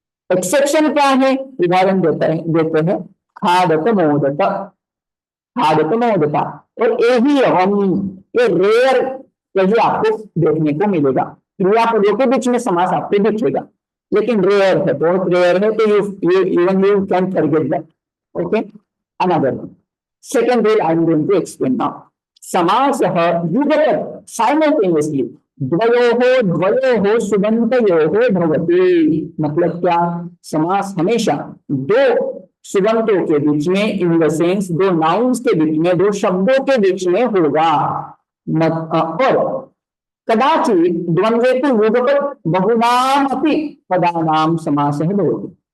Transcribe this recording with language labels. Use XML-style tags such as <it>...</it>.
<hi>Exception क्या है? उदाहरण देते हैं खादत मोदत, खादत मोदता। और यही हम ये रेयर यही आपको देखने को मिलेगा, क्रियापदों के बीच में समास आपको दिखेगा, लेकिन रेयर है, बहुत रेयर है।</hi> <en>तो you even you can forget that. Okay, another one. Second rule I am going to explain now.</en> <sa>समासः युगपत् साइमल्टेनियसली द्वयोः सुबन्तयोः भवति।</sa> <hi>मतलब क्या? समास हमेशा दो सुबंतों के बीच में,</hi> <en>in the sense</en> <hi>दो नाउन्स के बीच में, दो शब्दों के बीच में होगा।</hi> <sa>और कदाचित द्वंद्वे तो युगपत् बहुनाम अपि पदानाम समासः भवति।</sa>